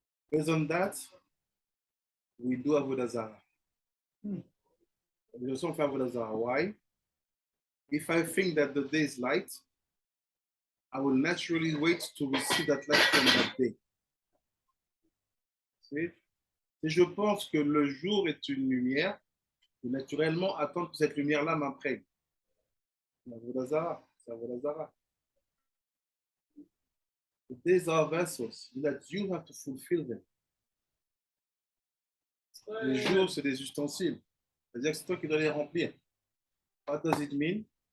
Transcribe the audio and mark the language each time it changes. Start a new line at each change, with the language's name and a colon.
English: Based on that, we do Avodah Zarah. We also have Avodah Zarah. Why? If I think that the day is light, I will naturally wait to receive that light from that day.
French: Si je pense que le jour est une lumière, je vais naturellement attendre que cette lumière-là m'imprègne. C'est Avodah Zarah. C'est Avodah Zarah.
English: The days are vessels that you have to fulfill them.
French: Les jours, c'est des ustensiles. C'est-à-dire que c'est toi qui dois les remplir.
English: What does it mean?